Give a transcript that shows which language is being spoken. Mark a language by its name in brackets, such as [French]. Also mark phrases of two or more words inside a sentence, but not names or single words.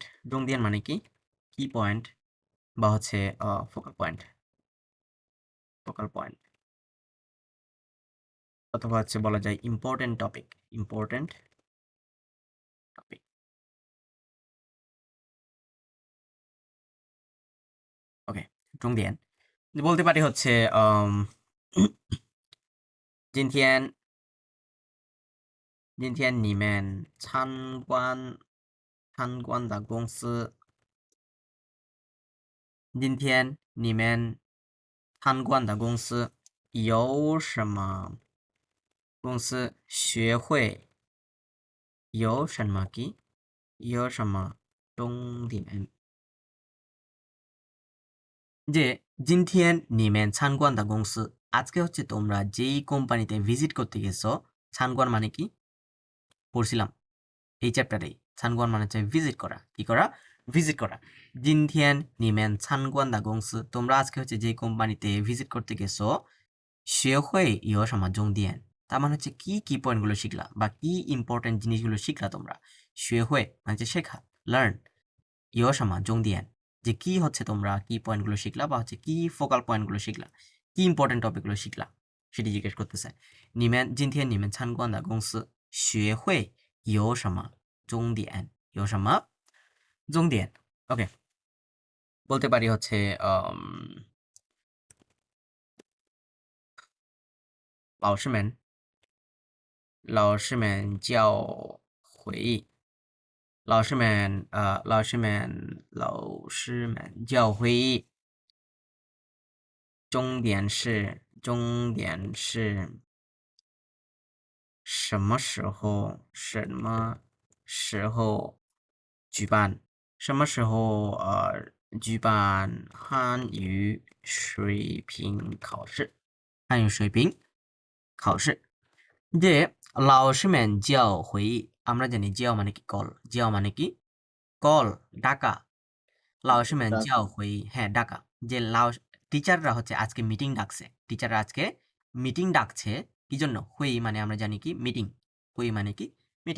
[Bangla] জংদিয়ান মানে কি পয়েন্ট বা হচ্ছে ফোকাল পয়েন্ট অথবা হচ্ছে বলা যায় ইম্পর্টেন্ট টপিক। ওকে, জংদিয়ান বলতে পারি হচ্ছে [Chinese] 今天你们参观的公司，今天你们参观的公司有什么公司学会有什么重点？যে 今天你们参观的公司 [Bangla] আজকে হচ্ছে তোমরা যেই কোম্পানিতে ভিজিট করতে গেছো। ছানগুয়ান মানে কি পড়ছিলাম এই চ্যাপ্টারেই। ছানগুয়ান মানে হচ্ছে ভিজিট করা। কি করা? ভিজিট করা। [Chinese] 今天你们参观的公司 [Bangla] তোমরা আজকে হচ্ছে যেই কোম্পানিতে ভিজিট করতে গেছো। [Chinese] 学会有什么重点 [Bangla] তার মানে হচ্ছে কি পয়েন্টগুলো শিখলা বা কি ইম্পর্টেন্ট জিনিসগুলো শিখলা তোমরা। শেহই মানে হচ্ছে শেখা, লার্ন। [Chinese] 有什么重点 [Bangla] যে কি হচ্ছে তোমরা কি পয়েন্টগুলো শিখলা বা হচ্ছে কি ফোকাল পয়েন্টগুলো শিখলা, কি ইম্পর্টেন্ট টপিকগুলো শিখলা সেটি জিজ্ঞেস করতেছে। [Chinese] 今天你们参观的公司学会有什么重点？ [Bangla] ওকে, বলতে পারি হচ্ছে [Chinese] 老师们叫回忆。老师们叫会议。重点是什么时候举办？什么时候举办汉语水平考试？ [Bangla] যে [Chinese] 老师们叫会 [Bangla] আমরা জানি জিয়াও মানে কি কল, ডাকা। লাওসম্যান ডাকা। [Chinese] 叫会, [Bangla] হ্যাঁ ডাকা। যে টিচাররা হচ্ছে আজকে মিটিং ডাকছে। টিচাররা আজকে মিটিং ডাকছে কি জন্য? হুই মানে আমরা জানি কি মিটিং, হুই মানে কি মিটিং।